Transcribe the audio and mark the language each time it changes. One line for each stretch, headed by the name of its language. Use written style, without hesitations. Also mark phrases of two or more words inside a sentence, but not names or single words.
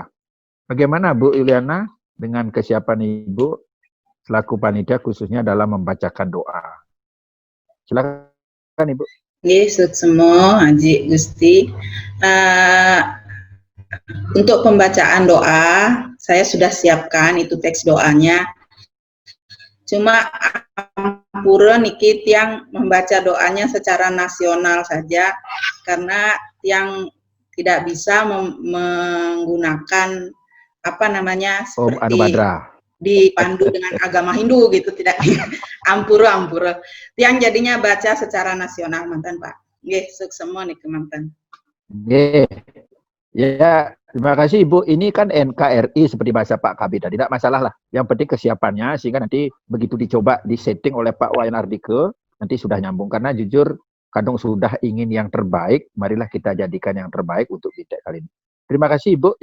Indonesian: Bagaimana Bu Yuliana dengan kesiapan Ibu selaku panitia khususnya dalam membacakan doa? Silakan Ibu. Nggih, semua Haji Gusti. Untuk pembacaan doa, saya sudah siapkan itu teks doanya. Cuma ampura niki yang membaca doanya secara nasional saja, karena yang tidak bisa menggunakan apa namanya seperti dipandu dengan agama Hindu gitu, tidak. ampura. Yang jadinya baca secara nasional mantan Pak. Nggih, semua nih mantan. Nggih. Ya, Terima kasih Ibu. Ini kan NKRI seperti bahasa Pak Kabid tadi, tidak masalah lah. Yang penting kesiapannya, sehingga nanti begitu dicoba disetting oleh Pak Wayan Ardike, nanti sudah nyambung. Karena jujur, kadang sudah ingin yang terbaik, marilah kita jadikan yang terbaik untuk BTEK kali ini. Terima kasih Ibu.